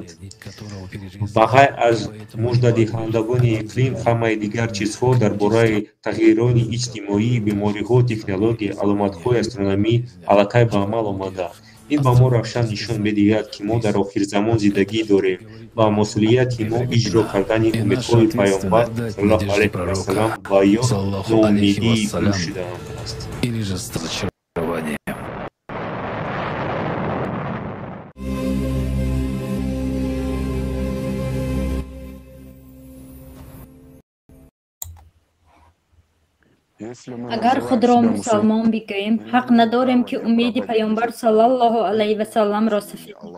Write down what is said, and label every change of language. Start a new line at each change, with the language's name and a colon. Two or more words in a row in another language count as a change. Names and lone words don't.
Tajik: Ба ғайр аз муждадиҳандагони иқлим, ҳамаи дигар чизҳо дар бораи тағйирони иҷтимоӣ, бемориҳо, технология, аломатҳои астрономӣ аллакай ба амал омадаанд. ин ба мо равшан нишон медиҳад, ки мо дар охирзамон зиндагӣ дорем ва масъулияти мо иҷро кардани умедҳои Пайғамбар
Arabic: صلى الله عليه وسلم
Tajik: ва ё ноумедии ӯ шудаам аст.
Persian: اگر خود را مسلمان بگوییم حق نداریم که امید پیامبر
Arabic: صلی الله علیه و سلم
Persian: را سفید کنیم.